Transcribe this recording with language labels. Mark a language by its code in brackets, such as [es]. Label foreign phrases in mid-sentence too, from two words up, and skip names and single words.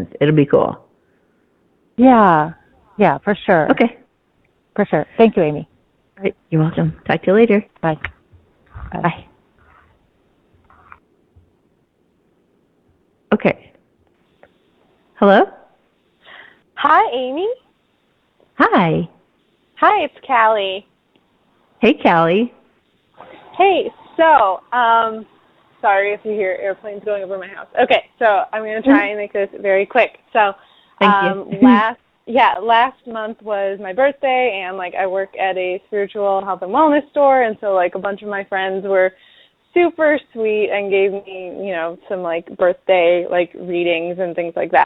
[en] It'll be cool. Yeah, for sure. Okay, for sure. Thank you, Amy. All right, you're welcome. Talk to you later. Bye. Bye. Okay. Hello? Hi, Amy. Hi. Hi, it's Callie. Hey, Callie. Hey, so, sorry if you hear airplanes going over my house. Okay, so I'm going to try and make this very quick. So, Thank you. last month was my birthday, and I work at a spiritual health and wellness store, and so a bunch of my friends were super sweet and gave me, some birthday readings and things like that.